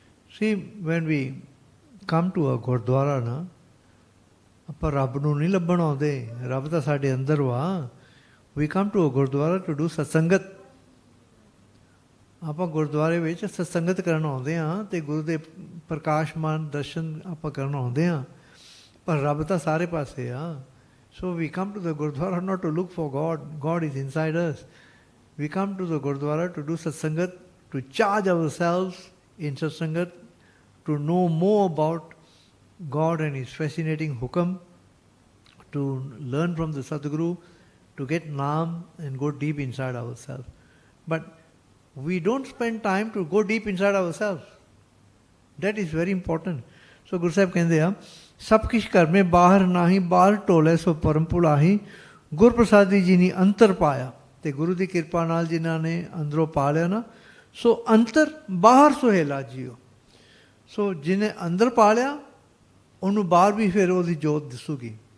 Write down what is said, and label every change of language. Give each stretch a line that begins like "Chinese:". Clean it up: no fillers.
English: ਸੀ when we come to a gurdwara
Punjabi: ਨਾ, ਆਪਾਂ ਰੱਬ ਨੂੰ ਨਹੀਂ ਲੱਭਣ ਆਉਂਦੇ, ਰੱਬ ਤਾਂ ਸਾਡੇ ਅੰਦਰ ਵਾ।
English: We come to a gurdwara to do ਸਤਸੰਗਤ।
Punjabi: ਆਪਾਂ ਗੁਰਦੁਆਰੇ ਵਿੱਚ ਸਤਸੰਗਤ ਕਰਨ ਆਉਂਦੇ ਹਾਂ ਅਤੇ ਗੁਰੂ ਦੇ ਪ੍ਰਕਾਸ਼ਮਾਨ ਦਰਸ਼ਨ ਆਪਾਂ ਕਰਨ ਆਉਂਦੇ ਹਾਂ, ਪਰ ਰੱਬ ਤਾਂ ਸਾਰੇ ਪਾਸੇ ਆ।
English: So we come to the Gurdwara not to look for God. God is inside us. We come to the Gurdwara to do satsangat, to charge ourselves in satsangat, to know more about God and His fascinating hukam, to learn from the Sadguru, to get naam and go deep inside ourselves. But we don't spend time to go deep inside ourselves. That is very important. So Guru Sahib
Punjabi: ਕਹਿੰਦੇ ਆ, ਸਭ ਕੁਛ ਘਰ ਮੇਂ ਬਾਹਰ ਨਾਹੀਂ, ਬਾਹਰ ਢੋਲੇ ਸੋ ਪਰਮ ਭੁਲਾਹੀ। ਗੁਰਪ੍ਰਸਾਦੀ ਜੀ ਨੇ ਅੰਤਰ ਪਾਇਆ, ਅਤੇ ਗੁਰੂ ਦੀ ਕਿਰਪਾ ਨਾਲ ਜਿਨ੍ਹਾਂ ਨੇ ਅੰਦਰੋਂ ਪਾ ਲਿਆ ਨਾ, ਸੋ ਅੰਤਰ ਬਾਹਰ ਸੁਹੇਲਾ ਜੀਓ। ਸੋ ਜਿਹਨੇ ਅੰਦਰ ਪਾ ਲਿਆ, ਉਹਨੂੰ ਬਾਹਰ ਵੀ ਫਿਰ ਉਹਦੀ ਜੋਤ ਦਿਸੂਗੀ।